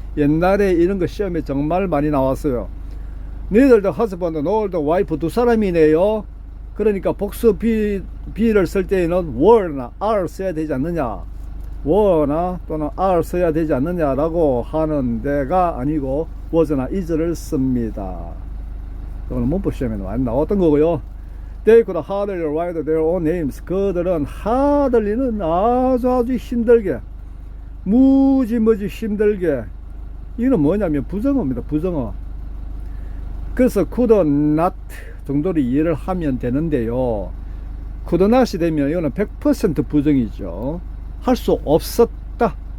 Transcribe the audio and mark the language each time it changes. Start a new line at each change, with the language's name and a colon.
Korean: 옛날에 이런 거 시험에 정말 많이 나왔어요.
English: neither the husband nor the wife
Korean: 두 사람이네요. 그러니까 복수 B를 쓸 때에는
English: were나 are
Korean: 써야 되지 않느냐, were나 또는 are 써야 되지 않느냐라고 하는 데가 아니고 was나 is를 씁니다. 이거는 문법 시험에 많이 나왔던 거고요.
English: They could hardly write their own names.
Korean: 그들은 hardly는 아주 힘들게, 무지 힘들게, 이거는 뭐냐면 부정어입니다. 부정어. 그래서 could not 정도로 이해를 하면 되는데요.
English: could not
Korean: 이 되면 이거는 100% 부정이죠. 할 수 없었다.